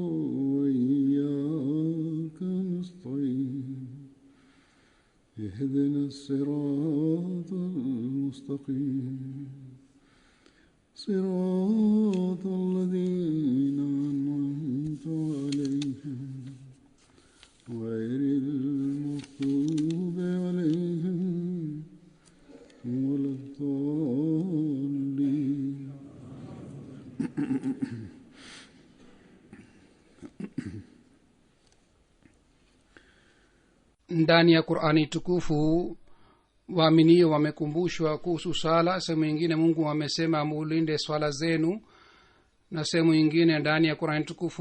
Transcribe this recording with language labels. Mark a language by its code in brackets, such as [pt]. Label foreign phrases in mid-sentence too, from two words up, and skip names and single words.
[ar] وإياك نستعين اهدنا الصراط المستقيم صراط الذين أنعمت عليهم غير المغضوب عليهم ولا الضالين. [sw] ndani ya Qur'ani tukufu waaminio wamekumbushwa kuhusu sala. Sehemu nyingine Mungu amesema mulinde swala zenu, na sehemu nyingine ndani ya Qur'ani tukufu